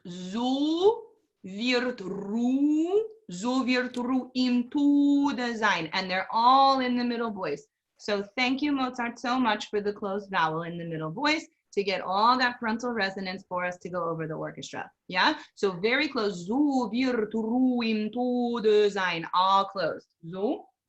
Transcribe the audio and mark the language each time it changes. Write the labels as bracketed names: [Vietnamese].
[German] So wird Ru, so wird Ru im Tode sein. [English] And they're all in the middle voice. So thank you, Mozart, so much for the closed vowel in the middle voice to get all that frontal resonance for us to go over the orchestra. Yeah? So very close. [German] So wird Ru im Tode sein. [English] All closed. [German] So.